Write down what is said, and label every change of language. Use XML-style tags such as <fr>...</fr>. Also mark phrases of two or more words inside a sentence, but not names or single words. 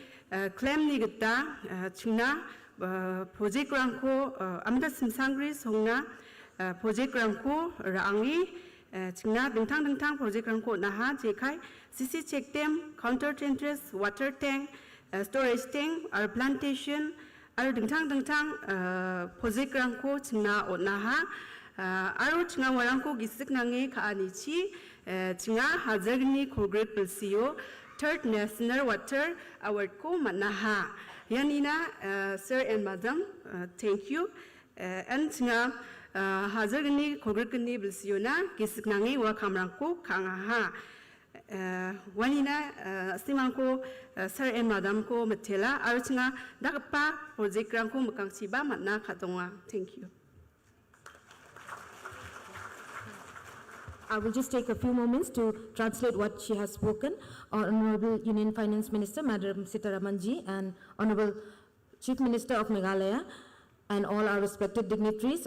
<grt>claim ni gita chingna project rangko amda simsangri songna project rangko rangi chingna dingtang project rangko naha jekai</grt> <en>CC check dam, counter trenches, water tank, storage tank, or plantation, or</en> <grt>dingtang project rangko chingna naha aro chinga warangko gisik nangi kaanichi chinga hazagni kogret pilsio</grt> <en>third national water award</en> <grt>ko manaha yanina</grt> <en>sir and madam thank you and</en> <grt>chinga hazagni kogret ni pilsio na gisik nangi wa kamrangko kangaha wanina simangko</grt> <en>sir and madam</en> <grt>ko matela aro chinga dakpa project rangko mukangchiba manna khatonga</grt> <en>thank you. I will just take a few moments to translate what she has spoken. Honorable Union Finance Minister, Madam Sitharaman ji, and Honorable Chief Minister of Meghalaya, and all our respected dignitaries.</en>